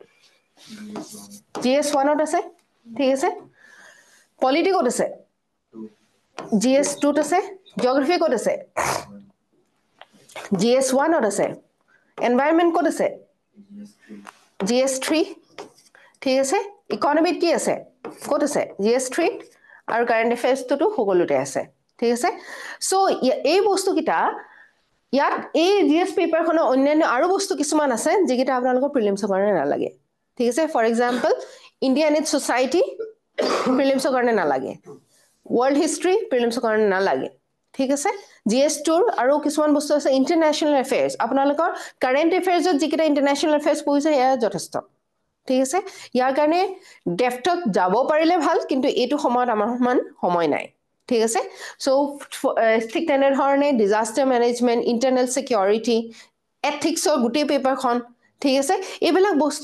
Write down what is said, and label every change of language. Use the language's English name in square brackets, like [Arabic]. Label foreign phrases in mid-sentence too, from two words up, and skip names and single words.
[Assamese] GS 1 ত আছে ঠিক আছে পলিটি ক'ত আছে GS 2 ত আছে জিওগ্ৰাফি ক'ত আছে GS 1 ত আছে এনভাইৰনমেন্ট ক'ত আছে GS 3 ঠিক আছে ইকনমিত কি আছে ক'ত আছে GS 3 আৰু [English] current affairs [Assamese] সকলোতে আছে ঠিক আছে সো এই বস্তু কিটা ইয়াত এই GS পেপাৰখনৰ অন্যান্য আৰু বস্তু কিছুমান আছে যিকেইটা আপোনালোকৰ প্ৰিলিমছৰ কাৰণে নালাগে ঠিক আছে [English] for example India and its society [Assamese] প্ৰিলিমছৰ কাৰণে নালাগে [English] world history [Assamese] প্ৰিলিমছৰ কাৰণে নালাগে ঠিক আছে GS 2 আৰু কিছুমান বস্তু আছে [English] international affairs [Assamese] আপোনালোকৰ [English] current affairs [Assamese] যিকেইটা [English] international affairs [Assamese] পঢ়িছে এয়া যথেষ্ট ঠিক আছে ইয়াৰ কাৰণে ডেফটত যাব পাৰিলে ভাল কিন্তু এইটো সময়ত আমাৰ সময় নাই ঠিক আছে সো ঠিক তেনে ধৰণে [English] disaster management internal security ethics [Assamese] গোটেই পেপাৰখন ঠিক আছে এইবিলাক বস্তু